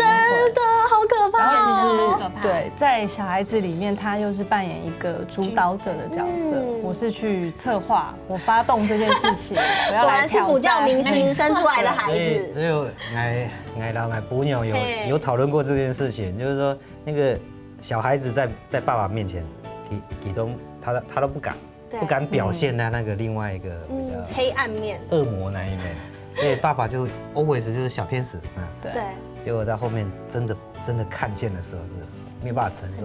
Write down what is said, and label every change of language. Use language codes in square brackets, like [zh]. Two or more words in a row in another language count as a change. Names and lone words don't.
[zh] 真的好可怕。然後其實對，在小孩子裡面，他又是扮演一個主導者的角色。我是去策劃，我發動這件事情，我要來挑戰。果然是補教明星生出來的孩子。所以我老補娘有討論過這件事情，就是說那個小孩子在爸爸面前。給東他都不敢， 不敢表现他那个另外一个比较黑暗面、恶魔那一面。所以爸爸就 always 就是小天使啊。对。结果到后面真的看见的时候是没有办法承受。